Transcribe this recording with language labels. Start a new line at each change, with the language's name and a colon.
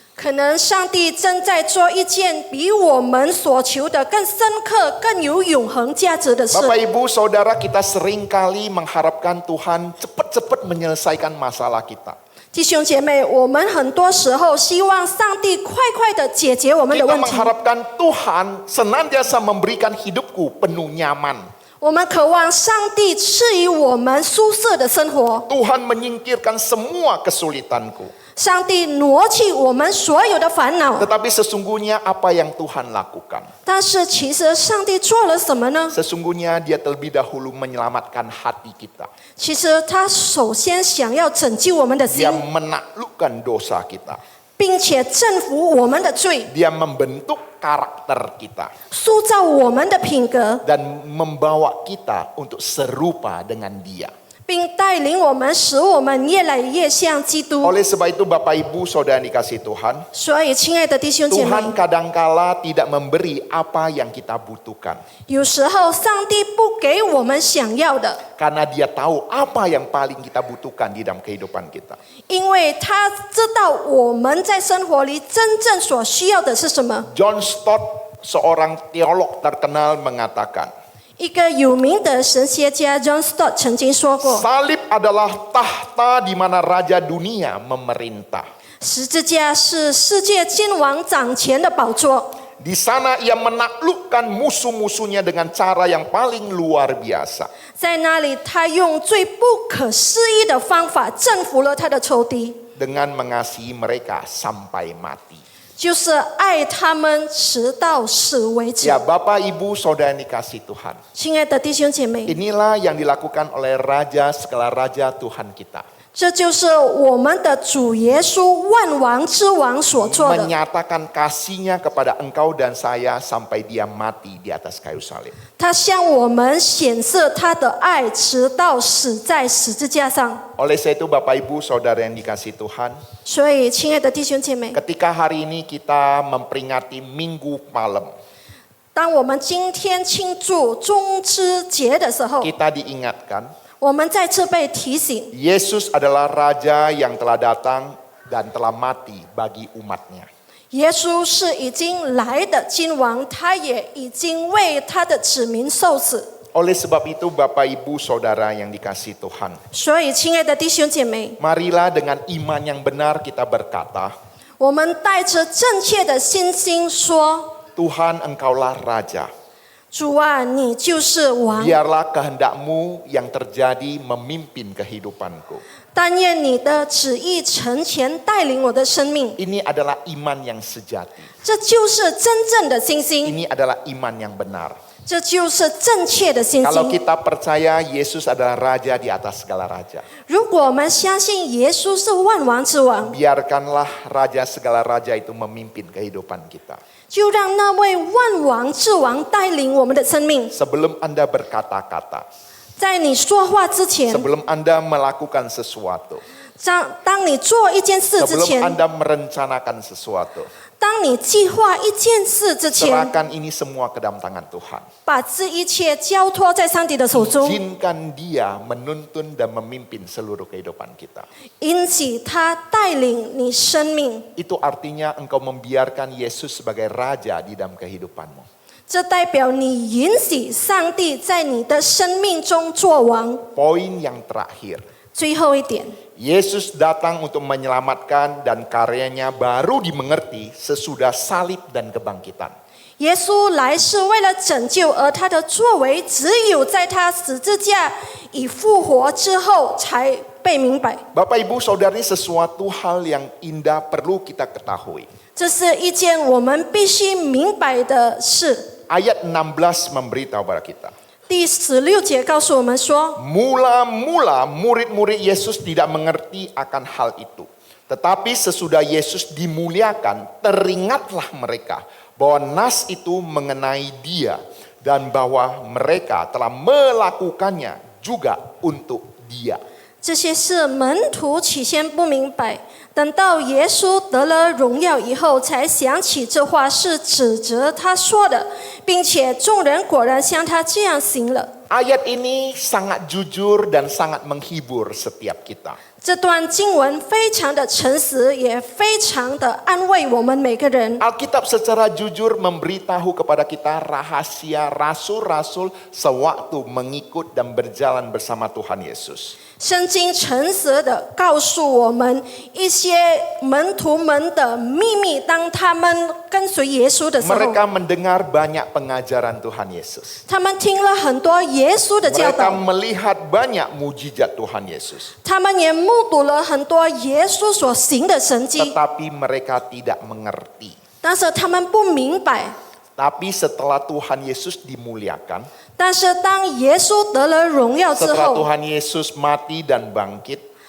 Chinese: 可能上帝正在做一件比我们所求的更深刻、更有永恒价值的事。
Indonesian: Bapak, Ibu, Saudara, kita seringkali mengharapkan Tuhan cepat-cepat menyelesaikan masalah kita.
Chinese: 弟兄姐妹，我们很多时候希望上帝快快的解决我们的
Indonesian: Kita
Chinese: 问题，
Indonesian: mengharapkan Tuhan senantiasa memberikan hidupku penuh nyaman.
Chinese: 我们渴望上帝赐予我们舒适的生活，
Indonesian: Tuhan menyingkirkan semua kesulitanku.
Chinese: 上帝挪去我们所有的烦恼。
Indonesian: Tetapi sesungguhnya apa yang Tuhan lakukan?
Chinese: 但是其实上帝做了什么呢？
Indonesian: Sesungguhnya dia terlebih dahulu menyelamatkan hati kita.
Chinese: 其实他首先想要拯救我们的心
Indonesian: Dia，menaklukkan dosa kita.
Chinese: 并且征服我们的罪，
Indonesian: Dia membentuk karakter kita.
Chinese: 塑造我们的品格，
Indonesian: Dan membawa kita untuk serupa dengan dia.
Chinese: 并带领我们，使我们越来越像基督。
Indonesian: Oleh sebab itu Bapak Ibu Saudara yang dikasihi Tuhan,
Chinese: 所以，亲爱的弟兄姐妹，
Indonesian: Tuhan kadangkala tidak memberi apa yang kita butuhkan.
Chinese: 有时候上帝不给我们想要的，
Indonesian: Karena dia tahu apa yang paling kita butuhkan di dalam kehidupan kita.
Chinese: 因为他知道我们在生活里真正所需要的是什么。
Indonesian: John Stott, seorang teolog terkenal, mengatakan,
Chinese: 一个有名的神学家 John Stott 曾经说过，
Indonesian: salib adalah tahta di mana raja dunia memerintah.
Chinese: 十字架是世界君王掌权的宝座。
Indonesian: Di sana ia menaklukkan musuh-musuhnya dengan cara yang paling luar biasa.
Chinese: 在那里，他用最不可思议的方法征服了他的仇敌，
Indonesian: Dengan mengasihi mereka sampai mati.
Chinese: 就是爱他们直到死为止。
Indonesian: Ya Bapak Ibu Saudara yang dikasihi Tuhan.
Chinese: 亲爱的弟兄姐妹，
Indonesian: Inilah yang dilakukan oleh Raja segala Raja Tuhan kita.
Chinese: 这就是我们的主耶稣万王之王所做的。
Indonesian: menyatakan kasihnya kepada engkau dan saya sampai dia mati di atas kayu salib.
Chinese: 他向我们显示他的爱，直到死在十字架上。
Indonesian: Oleh sebab itu Bapak Ibu Saudara yang dikasihi Tuhan,
Chinese: 所以，亲爱的弟兄姐妹，
Indonesian: ketika hari ini kita memperingati Minggu Palem,
Chinese: 当我们今天庆祝棕枝节的时候，
Indonesian: kita diingatkan
Chinese: 我们再次被提醒，
Indonesian: Yesus adalah Raja yang telah datang dan telah mati bagi umatnya.
Chinese: 耶稣是已经来的君王，他也已经为他的子民受死。
Indonesian: Oleh sebab itu Bapak Ibu Saudara yang dikasihi Tuhan,
Chinese: 所以，亲爱的弟兄姐妹，
Indonesian: marilah dengan iman yang benar kita berkata,
Chinese: 我们带着正确的信心说：
Indonesian: Tuhan engkaulah Raja.
Chinese: 主啊，你就是王，
Indonesian: Biarlah kehendakmu yang terjadi memimpin kehidupanku.
Chinese: 但愿你的旨意成全，带领我的生命。
Indonesian: Ini adalah iman yang sejati.
Chinese: 这就是真正的信心，
Indonesian: Ini adalah iman yang benar.
Chinese: 这就是正确的信
Indonesian: Kalau
Chinese: 心。
Indonesian: kita percaya Yesus adalah Raja di atas segala raja,
Chinese: 如果我们相信耶稣是万王之王，
Indonesian: biarkanlah Raja segala raja itu memimpin kehidupan kita.
Chinese: 就让那位万王之王带领我们的生命。
Indonesian: Sebelum Anda berkata-kata,
Chinese: 在你说话之前，
Indonesian: sebelum Anda melakukan sesuatu,
Chinese: 当你做一件事之
Indonesian: sebelum
Chinese: 前，
Indonesian: Anda merencanakan sesuatu,
Chinese: 当你计划一件事之前，
Indonesian: serahkan ini semua ke dalam tangan Tuhan.
Chinese: 把这一切交托在上帝的手中，
Indonesian: Izinkan Dia menuntun dan memimpin seluruh kehidupan kita.
Chinese: 引起他带领你生命。
Indonesian: Itu artinya engkau membiarkan Yesus sebagai Raja di dalam kehidupanmu.
Chinese: 这代表你允许上帝在你的生命中做王。
Indonesian: Poin yang terakhir,
Chinese: 最后一点，
Indonesian: Yesus datang untuk menyelamatkan dan karyanya baru dimengerti sesudah salib dan kebangkitan.
Chinese: 耶稣来是为了拯救，而他的作为只有在他十字架已复活之后才被明白。
Indonesian: Bapak Ibu Saudara, ini sesuatu hal yang indah perlu kita ketahui.
Chinese: 这是一件我们必须明白的事。
Indonesian: Ayat 16 memberitahu kepada kita.
Chinese: 第16节告诉我们说，
Indonesian: Mula-mula murid-murid Yesus tidak mengerti akan hal itu. Tetapi sesudah Yesus dimuliakan, teringatlah mereka bahwa nas itu mengenai Dia dan bahwa mereka telah melakukannya juga untuk Dia.
Chinese: 这些事门徒起先不明白，等到耶稣得了荣耀以后，才想起这话是指责他说的，并且众人果然像他这样行了。
Indonesian: Ayat ini sangat jujur dan sangat menghibur setiap kita.
Chinese: 这段经文非常的诚实，也非常的安慰我们每个人。
Indonesian: Alkitab secara jujur memberitahu kepada kita rahasia rasul-rasul sewaktu mengikut dan berjalan bersama Tuhan Yesus.
Chinese: 圣经诚实的告诉我们一些门徒们的秘密，当他们跟随耶稣的时候，
Indonesian: Mereka mendengar banyak pengajaran Tuhan Yesus.
Chinese: 他们听了很多耶稣的教
Indonesian: Mereka
Chinese: 导，
Indonesian: melihat banyak mujizat Tuhan Yesus.
Chinese: 他们也目睹了很多耶稣所行的神迹，
Indonesian: Tetapi mereka tidak mengerti.
Chinese: 但是他们不明白。
Indonesian: Tapi setelah Tuhan Yesus dimuliakan,
Chinese: 但是当耶稣得了荣耀之
Indonesian: setelah
Chinese: 后，
Indonesian: Tuhan Yesus mati dan bangkit,